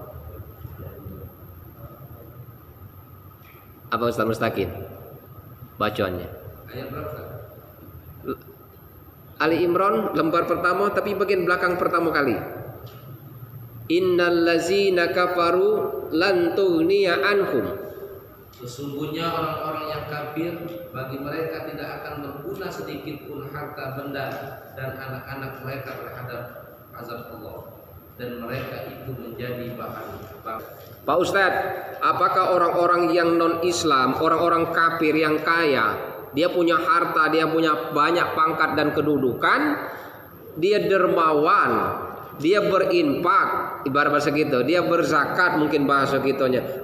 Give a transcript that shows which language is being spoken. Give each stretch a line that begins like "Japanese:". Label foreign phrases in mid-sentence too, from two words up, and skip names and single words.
Indonesian: Apa Ustaz Mustaqim? Bacaannya. Ayat berapa? Ali Imran lembar pertama tapi bagian belakang pertama kali.
Arabic: إن الذين كفروا لن تغني عنهم.
Indonesian: Sesungguhnya orang-orang yang kafir, bagi mereka tidak akan berguna sedikit pun harta benda dan anak-anak mereka terhadap azab Allah, dan mereka itu menjadi bahan bakar. Pak Ustadz, apakah orang-orang yang non-Islam, orang-orang kafir yang kaya, dia punya harta, dia punya banyak pangkat dan kedudukan, dia dermawan, dia berinfak, ibarat bahasa gitu, dia berzakat mungkin bahasa gitunya.